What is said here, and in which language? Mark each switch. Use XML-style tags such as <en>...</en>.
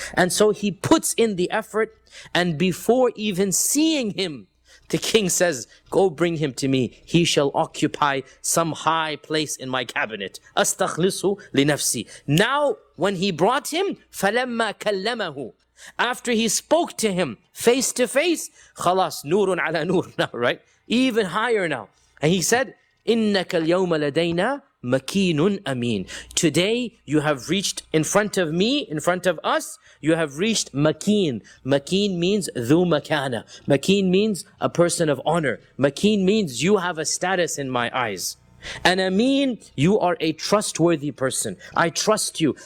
<en>And so he puts in the effort, and before even seeing him, the king says, go bring him to me. He shall occupy some high place in my cabinet.</en> <ar>أَسْتَخْلِصُ لِنَفْسِي.</ar> <en>Now, when he brought him,</en> <ar>فَلَمَّا كَلَّمَهُ.</ar> <en>After he spoke to him face to face,</en> <ar>خلاص نور على نور</ar> <en>now, right? Even higher now. And he said,</en> <ar>إِنَّكَ الْيَوْمَ لَدَيْنَا مَكِينٌ أَمِينٌ.</ar> <en>Today you have reached in front of me, in front of us, you have reached makeen. Makeen means dhu makana. Makeen means a person of honor. Makeen means you have a status in my eyes. And Amin, you are a trustworthy person. I trust you.</en>